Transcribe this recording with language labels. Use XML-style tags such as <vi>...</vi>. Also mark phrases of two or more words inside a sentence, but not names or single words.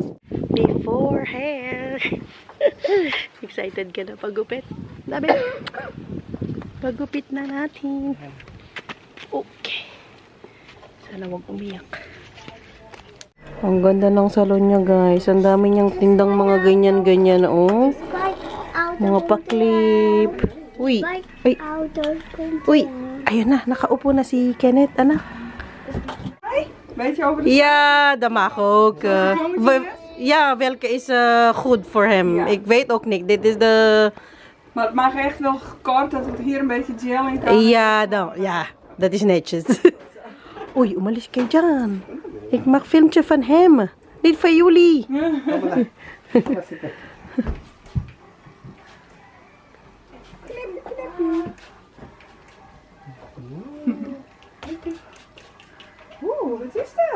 <en>Before hair.</en> <tl>Excited ka na pagupit? Dabi. Pagupit na natin. Okay. Sana wag umiyak. Ang ganda ng salon niya, guys. Ang dami niyang tindang mga ganyan-ganyan, oh.</tl> <en>Like out</en> <tl>Mga paklip. Uy. Ay.</tl> <en>out of control.</en> <tl>Uy. Ayun na. Nakaupo na si Kenneth, anak.</tl> <nl>Weet je over de... Ja, dat mag ook. Ja, welke is goed voor hem? Ja. Ik weet ook niet. Dit is de... Maar het mag echt nog kort, dat het hier een beetje gel in kan. Ja, ja, dat is netjes.</nl> <tl>Uy, umalis kayo dyan.</tl> <nl>Ik mag filmpje van hem. Niet van jullie. Oeh, wat is dat?</nl>